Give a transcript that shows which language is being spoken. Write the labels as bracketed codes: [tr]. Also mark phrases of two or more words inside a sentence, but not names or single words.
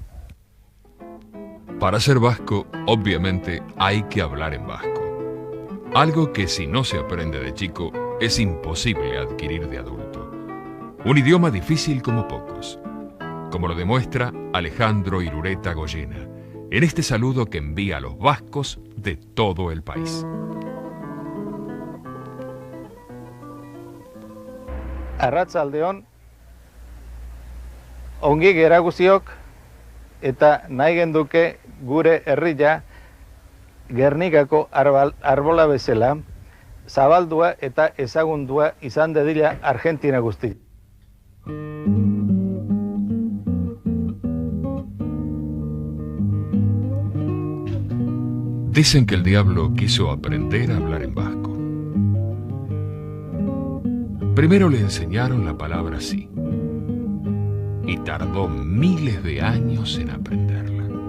[es] Para ser vasco, obviamente hay que hablar en vasco. Algo que si no se aprende de chico es imposible adquirir de adulto. Un idioma difícil como pocos, como lo demuestra Alejandro Irureta Goyena, en este saludo que envía a los vascos de todo el país. [eu] Arratsaldeon, ongi gera guztiok, eta nahi genduke gure herria Gernikako arbola bezala, zabaldua eta ezagundua izan dedila Argentina guzti. [es] Dicen que el diablo quiso aprender a hablar en vasco. Primero le enseñaron la palabra sí, y tardó miles de años en aprenderla.